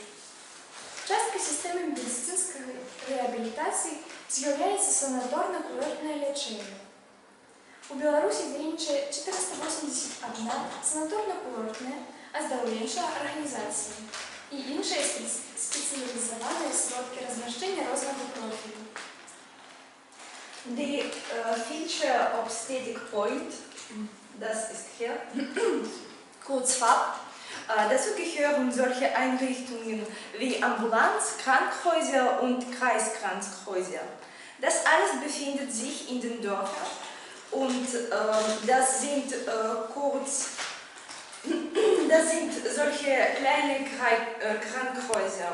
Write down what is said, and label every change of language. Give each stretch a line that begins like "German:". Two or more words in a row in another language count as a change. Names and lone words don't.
Belarusian: Часткай сістэмы медыцынскай рэабілітацыі з'яўляецца санаторна-курортнае лячэнне. У Беларусі дзейнічае 481 санаторна-курортная аздараўленчая арганізацыя і іншыя спецыялізаваныя сродкі размяшчэння рознага профілю.
German: Die
English: Feature Obstetric Point,
German: das ist hier, kurz FAP. Dazu gehören solche Einrichtungen wie Ambulanz, Krankenhäuser und Kreiskrankenhäuser. Das alles befindet sich in den Dörfern und das sind solche kleine Krankenhäuser.